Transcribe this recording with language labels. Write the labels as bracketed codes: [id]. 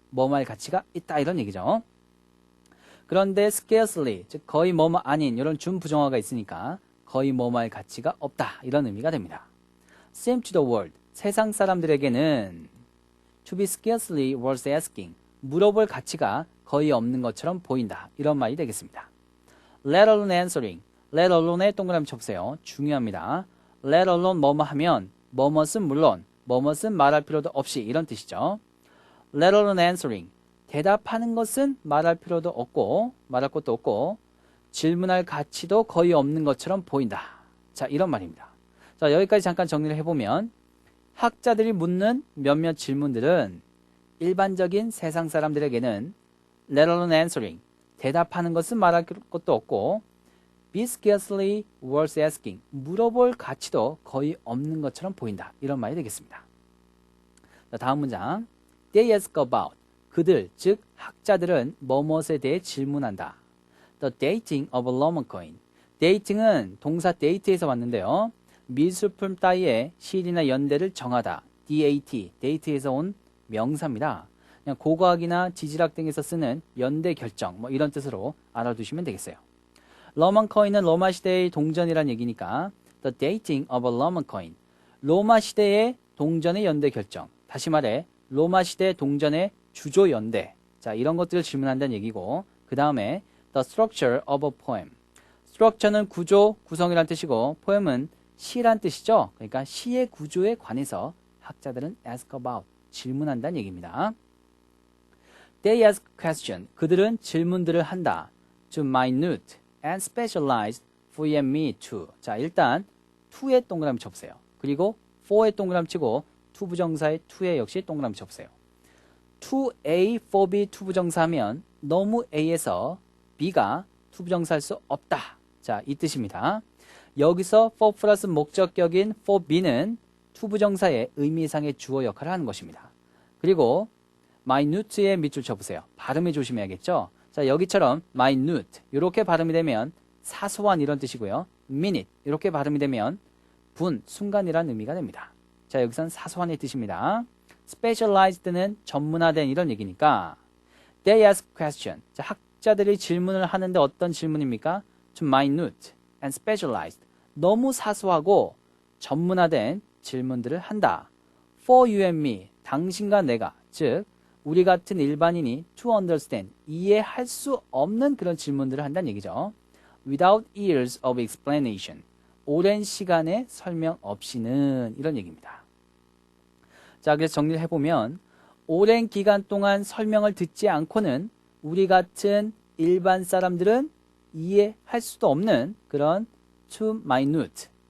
[ko] 뭐뭐할 가치가 있다 이런 얘기죠. 그런데 scarcely 즉 거의 뭐뭐 아닌 이런 준부정어가 있으니까 거의 뭐뭐할 가치가 없다 이런 의미가 됩니다. [en] seem to the world [ko] 세상 사람들에게는 [en] to be scarcely worth asking [ko] 물어볼 가치가 거의 없는 것처럼 보인다 이런 말이 되겠습니다. [en] let alone answering let alone에 [ko] 동그라미 쳐보세요. 중요합니다. let alone 뭐뭐 하면 뭐뭐은 물론 뭐뭐은 말할 필요도 없이 이런 뜻이죠. [en] let alone answering [ko] 대답하는 것은 말할 필요도 없고 말할 것도 없고 질문할 가치도 거의 없는 것처럼 보인다. 자, 이런 말입니다. 자, 여기까지 잠깐 정리를 해보면 학자들이 묻는 몇몇 질문들은 일반적인 세상 사람들에게는 [en] let alone answering [ko] 대답하는 것은 말할 것도 없고 [en] be scarcely worth asking [ko] 물어볼 가치도 거의 없는 것처럼 보인다. 이런 말이 되겠습니다. 자, 다음 문장 [en] they ask about [ko] 그들, 즉 학자들은 뭐뭇에 대해 질문한다. [en] The dating of a Roman coin. [ko] dating은 동사 date에서 왔는데요. 미술품 따위의 시일이나 연대를 정하다. DAT, date에서 온 명사입니다. 그냥 고고학이나 지질학 등에서 쓰는 연대 결정, 뭐 이런 뜻으로 알아두시면 되겠어요. 로만 코인은 로마 시대의 동전이란 얘기니까 [en] The dating of a Roman coin. [ko] 로마 시대의 동전의 연대 결정. 다시 말해 로마 시대 동전의 주조 연대. 자, 이런 것들을 질문한다는 얘기고 그 다음에 [en] The structure of a poem. [ko] structure는 구조, 구성이란 뜻이고 poem은 시란 뜻이죠. 그러니까 시의 구조에 관해서 학자들은 ask about, 질문한다는 얘기입니다. [en] They ask question. 그들은 질문들을 한다. To minute and specialized for you and me too. [ko] 자, 일단 to에 동그라미 쳐보세요. 그리고 for에 동그라미 치고 투부정사의 to에 역시 동그라미 쳐보세요. to A, for B 투부정사 하면 너무 A에서 B가 투부정사할 수 없다. 자, 이 뜻입니다. 여기서 for 플러스 목적격인 for B는 투부정사의 의미상의 주어 역할을 하는 것입니다. 그리고 minute에 밑줄 쳐보세요. 발음에 조심해야겠죠. 자, 여기처럼 minute 이렇게 발음이 되면 사소한 이런 뜻이고요. minute 이렇게 발음이 되면 분, 순간이란 의미가 됩니다. 자, 여기선 사소한의 뜻입니다. specialized는 전문화된 이런 얘기니까 [en] they ask question. [ko] 자, 학자들이 질문을 하는데 어떤 질문입니까? [en] to minute and specialized. [ko] 너무 사소하고 전문화된 질문들을 한다. [en] for you and me. 당신과 내가. [ko] 즉 우리 같은 일반인이 to understand. 이해할 수 없는 그런 질문들을 한다는 얘기죠. [en] without years of explanation. [ko] 오랜 시간의 설명 없이는 이런 얘기입니다. 자, 그래서 정리를 해보면 오랜 기간 동안 설명을 듣지 않고는 우리 같은 일반 사람들은 이해할 수도 없는 그런 [en] too minute,